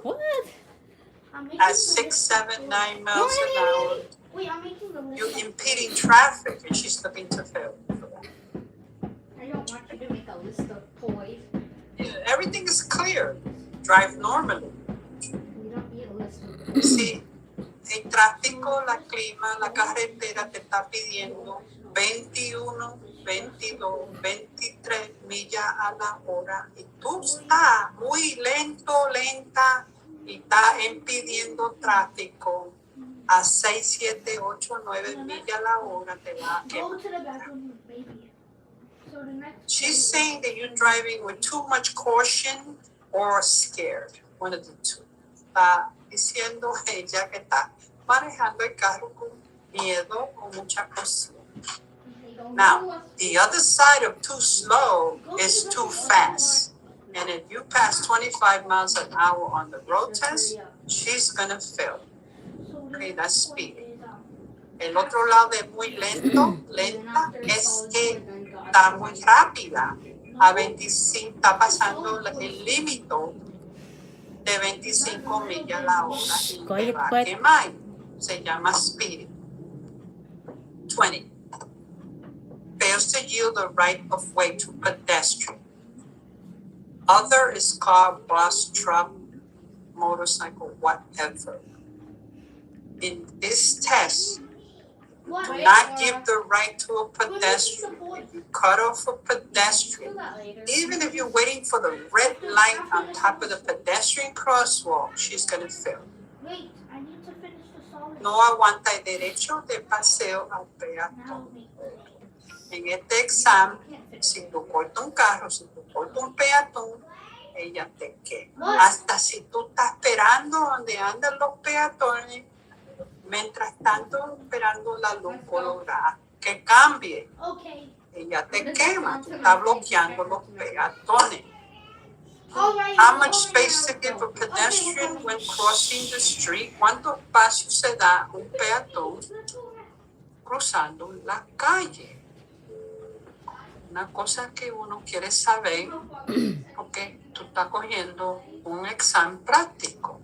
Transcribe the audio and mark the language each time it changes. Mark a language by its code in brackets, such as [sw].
[en] What? at 6, 7, 9 miles an hour. Wait, I'm making the list. You're impeding traffic, and she's looking to fail for that. I don't want you to make a list of toys. Yeah, everything is clear. Drive normally. You don't need a list of [es] Sí, el tráfico, la clima, la carretera te está pidiendo 21, 22, 23 millas a la hora y tú estás muy lento, lenta y estás impidiendo tráfico. a 6, 7, 8, 9 millas la hora te va a [en] Go [es] quemar. [en] to the bathroom with baby. So the next She's saying that you're driving with too much caution or scared. One of the two. [es] Está diciendo ella que está manejando el carro con miedo o mucha caución. [en] Now, the other side of too slow is too fast. And if you pass 25 miles an hour on the road test, she's gonna fail. Okay, that's speed. [es] El otro lado de muy lento, lenta, es que está muy rápida. A 25, está pasando el límite de 25 millas la hora y te va a quemar. Se llama speed. 20. [en] Fails to yield the right of way to pedestrian. Other is car, bus, truck, motorcycle, whatever. In this test, do not give the right to a pedestrian. If you cut off a pedestrian, even if you're waiting for the red light on top of the pedestrian crosswalk, she's going to fail. Wait, I need to finish the song. [es] No aguanta el derecho de paseo al peatón. En este examen, si tú cortas un carro, si tú cortas un peatón, ella te quema. Hasta si tú estás esperando donde andan los peatones, mientras tanto esperando la luz colorada que cambie, ella te quema, tú estás bloqueando los peatones. [en] How much space to give a pedestrian when crossing the street? [es] ¿Cuánto espacio se da un peatón cruzando la calle? Una cosa que uno quiere saber porque tú estás cogiendo un examen práctico.